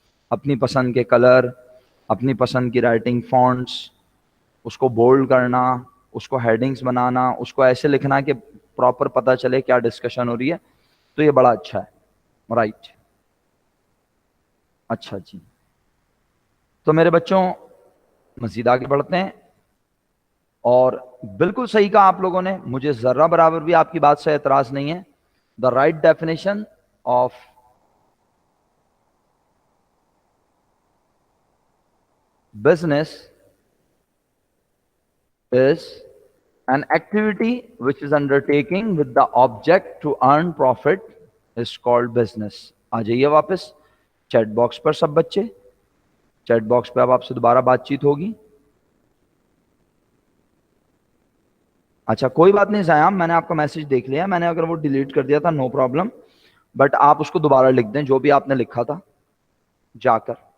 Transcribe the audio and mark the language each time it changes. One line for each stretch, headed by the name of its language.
Urdu: اپنی پسند کے کلر، اپنی پسند کی رائٹنگ فونٹس، اس کو بولڈ کرنا، اس کو ہیڈنگز بنانا، اس کو ایسے لکھنا کہ پراپر پتہ چلے کیا ڈسکشن ہو رہی ہے، تو یہ بڑا اچھا ہے. رائٹ، اچھا جی. تو میرے بچوں مزید آگے بڑھتے ہیں. اور بالکل صحیح کہا آپ لوگوں نے، مجھے ذرہ برابر بھی آپ کی بات سے اعتراض نہیں ہے.
English: The right definition of business is an activity which is undertaking with the object to earn profit is called business.
Urdu: آ جائیے واپس چیٹ باکس پر سب بچے، چیٹ باکس پہ اب آپ سے دوبارہ بات چیت ہوگی. اچھا کوئی بات نہیں زیام، میں نے آپ کا میسج دیکھ لیا، میں نے اگر وہ ڈیلیٹ کر دیا تھا نو پرابلم. بٹ آپ اس کو دوبارہ لکھ دیں جو بھی آپ نے لکھا تھا جا کر.